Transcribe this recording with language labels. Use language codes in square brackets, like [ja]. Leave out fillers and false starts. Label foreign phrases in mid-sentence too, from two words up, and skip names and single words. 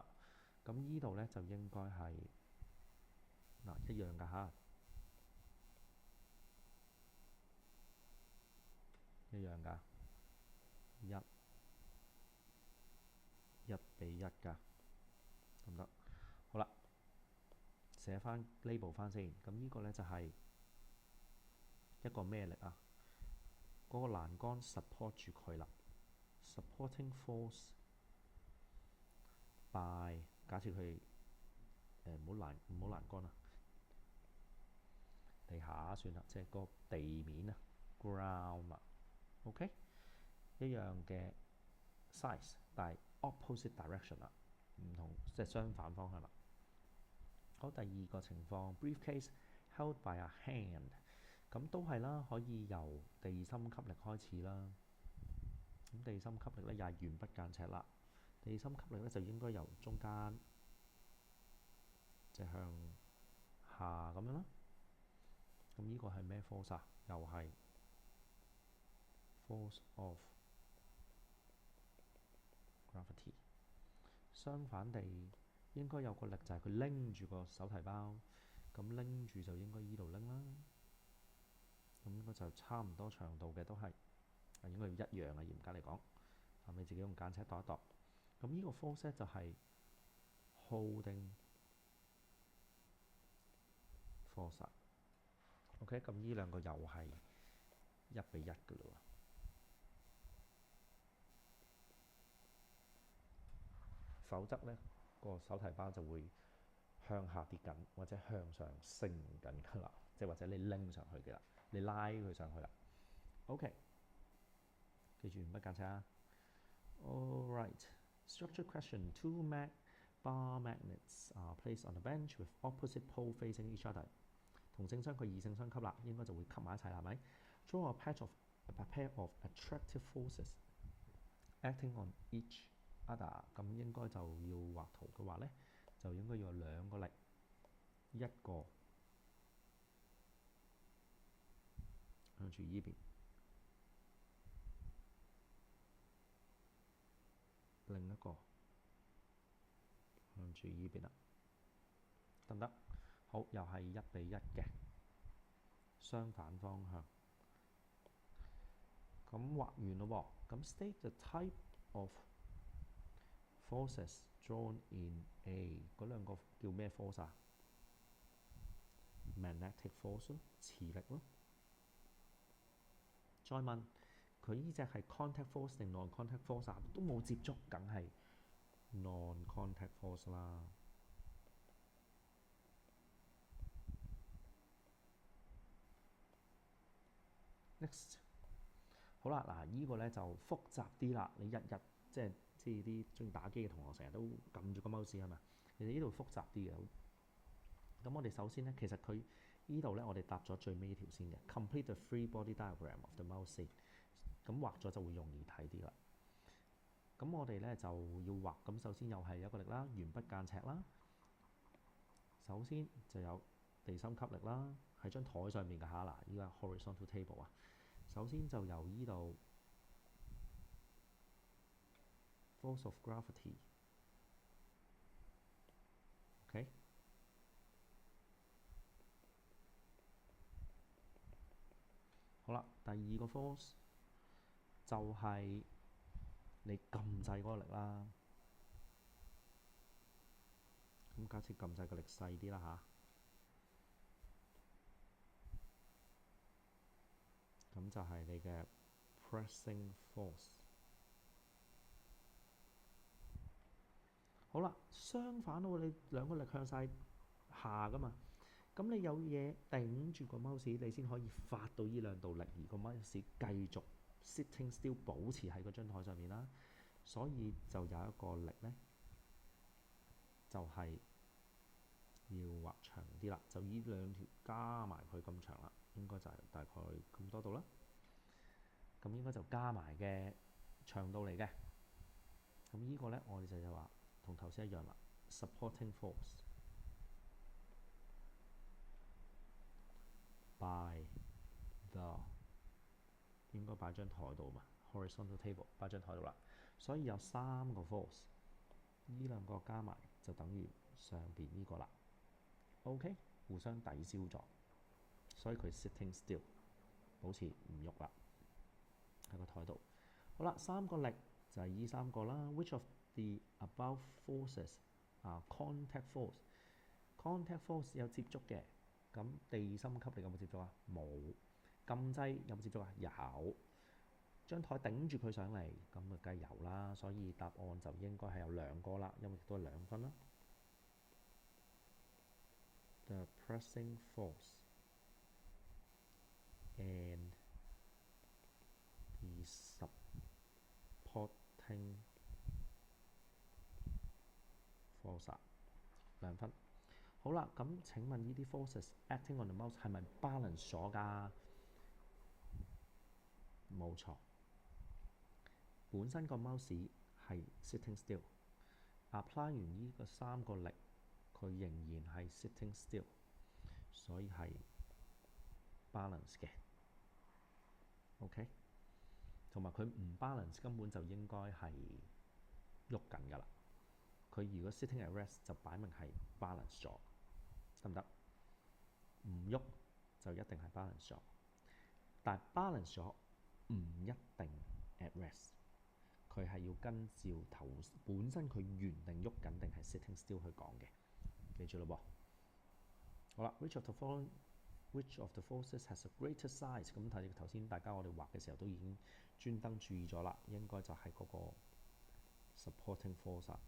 [yue] 咁依度咧就應該係嗱一樣㗎嚇，一樣㗎，一比一㗎，得唔得？好啦，寫翻 label 翻先。咁呢個咧就係一個咩力啊？嗰個欄杆 support 住佢啦 ， [en] supporting force by [yue] 假設佢唔好欄杆啊，地下算啦，即係個地面啊 ，ground 啊 ，OK， 一樣嘅 size， 但係 [en] opposite direction [yue] 啦，唔同即係相反方向啦。好，第二個情況 [en] briefcase held by a hand， [yue] 咁都係啦，可以由地心吸力開始啦。咁地心吸力咧又係鉛筆間尺啦。地心吸力咧就應該由中間即係向下咁樣啦。咁呢個係咩 force 啊？又係 [en] force of gravity。 [yue] 相反地，應該有個力就係佢拎住個手提包，咁拎住就應該依度拎啦。咁應該就差唔多長度嘅都係，應該要一樣嘅嚴格嚟講。咁你自己用間尺度一度。咁呢個 force 咧就係 [en] holding force。 [yue] OK， 咁呢兩個又係一比一嘅嘞喎。否則咧個手提包就會向下跌緊，或者向上升緊㗎啦，即係或者你拎上去嘅啦，你拉佢上去啦。OK， 記住唔筆間尺啊。 [en] All right, structure question. Two bar magnets are placed on a bench with opposite pole facing each other。 [yue] 同性相佢異性相吸啦，應該就會吸埋一齊啦，係咪 ？ [en] Draw a pair of attractive forces acting on each other。 [yue] 咁應該就要畫圖嘅話咧，就應該要有兩個力，一個向住依邊，另一個向住依邊啦，得唔得？好，又係一比一嘅，相反方向。咁畫完咯喎，咁 [en] state the type of forces drawn in A， [yue] 嗰兩個叫咩 force 啊？ [en] magnetic force [yue] 咯，磁力咯。再問佢呢隻係 [en] contact force [yue] 定 [en] non-contact force [yue] 啊？都冇接觸，梗係 [en] non-contact force [yue] 啦。Next， 好啦，嗱，呢個咧就複雜啲啦。你日日即係啲中意打機嘅同學成日都撳住個 mouse 係咪？其實呢度複雜啲嘅。咁我哋首先咧，其實佢呢度咧，我哋搭咗最尾呢條先嘅 [en] complete the free body diagram of the mouse。 [yue] 咁畫咗就會容易睇啲啦。咁我哋咧就要畫，咁首先又係一個力啦，鉛筆間尺啦。首先就有地心吸力啦，喺張台上面嘅嚇嗱，依家 [en] horizontal table [yue] 啊。首先就由依度 [en] force of gravity， [yue] OK，好啦，第二個 force 就係你撳掣嗰個力啦。咁假設撳掣個力細啲啦嚇，咁就係你嘅 [en] pressing force。 [yue] 好啦，相反喎，你兩個力向晒下噶嘛，咁你有嘢頂住個 mouse，你先可以發到依兩道力，而個 mouse 繼續 [en] sitting still [yue] 保持喺嗰張台上面啦。所以就有一個力咧，就係要畫長啲啦，就依兩條加埋佢咁長啦，應該就係大概咁多度啦。咁應該就加埋嘅長度嚟嘅。咁依個咧，我哋就話同頭先一樣啦 ， [en] supporting force by the [yue] 應該擺張台度嘛 ， [en] horizontal table [yue] 擺張台度啦。所以有三個 force， 依兩個加埋就等於上邊呢個啦。OK， 互相抵消咗，所以佢 [en] sitting still [yue] 保持唔喐啦喺個台度。好啦，三個力就係依三個啦。 [en] Which of the above forces [yue] 啊 [en] contact force？ contact force [yue] 有接觸嘅，咁地心吸力有冇接觸啊？冇。撳掣有冇接觸啊？有。張台頂住佢上嚟，咁啊梗係有啦。所以答案就應該係有兩個啦，因為亦都係2分啦。 [en] The pressing force and the supporting force [yue] 2 分。好啦，咁請問呢啲 [en] forces acting on the mouse [yue] 係咪 balance 咗㗎？冇錯，本身個 mouse 係 [en] sitting still， [yue] apply 完呢個三個力，佢仍然係 [en] sitting still， [yue] 所以係 balance 嘅。OK， 同埋佢唔 balance 根本就應該係喐緊㗎啦。佢如果 [en] sitting at rest [yue] 就擺明係 balance 咗，得唔得？唔喐就一定係 balance 咗，但係 balance 咗唔一定 [en] at rest， [yue] 佢係要跟照頭本身佢原定喐緊定係 [en] sitting still [yue] 去講嘅，記住咯噃。 [en] 好啦 ，which of the forces has a greater size？ [yue] 咁睇頭先大家我哋畫嘅時候都已經專登注意咗啦，應該就係嗰個 [en] supporting force [yue] 啊。